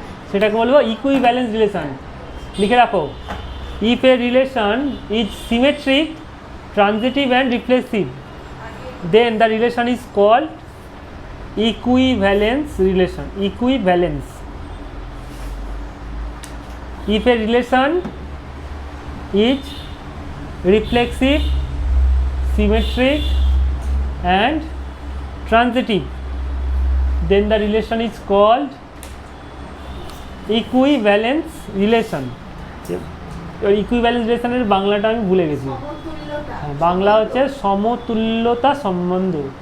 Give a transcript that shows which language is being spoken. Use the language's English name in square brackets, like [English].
[Bangla] সেটাকে বলবো equivalence relation. লিখে রাখো, [English] If a relation is symmetric, transitive and reflexive, then the relation is called equivalence relation. Equivalence. If a relation is reflexive, symmetric and transitive, then the relation is called equivalence relation. [Bangla] Equivalence রিলেশনের বাংলাটা আমি ভুলে গেছি, বাংলা হচ্ছে সমতুল্যতা সম্বন্ধ।